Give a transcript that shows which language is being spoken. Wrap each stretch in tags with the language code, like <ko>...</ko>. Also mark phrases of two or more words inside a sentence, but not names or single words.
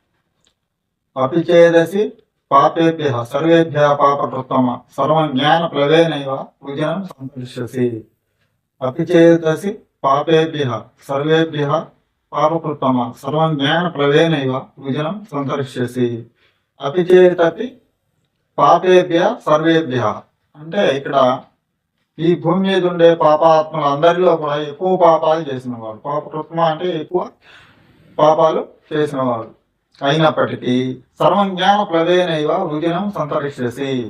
<sa>अपि चेदसि पापेभ्यः सर्वेभ्यः पापकृत्तम सर्वं ज्ञानप्लवेनैव विजनं संतरिष्यसि. अपि चेदसि पापेभ्यः सर्वेभ्यः पापकृत्तम सर्वं ज्ञानप्लवेनैव विजनं संतरिष्यसि. अपि चेदपि పాపేభ్య సర్వేభ్య</sa> <te>అంటే ఇక్కడ ఈ భూమి మీద ఉండే పాపాత్మలు అందరిలో కూడా ఎక్కువ పాపాలు చేసిన వాళ్ళు, పాపకృత్మ అంటే ఎక్కువ పాపాలు చేసిన వాళ్ళు అయినప్పటికీ</te> <sa>సర్వం జ్ఞాన ప్లవేనైవ వృజనం సంతరిష్యసి.</sa>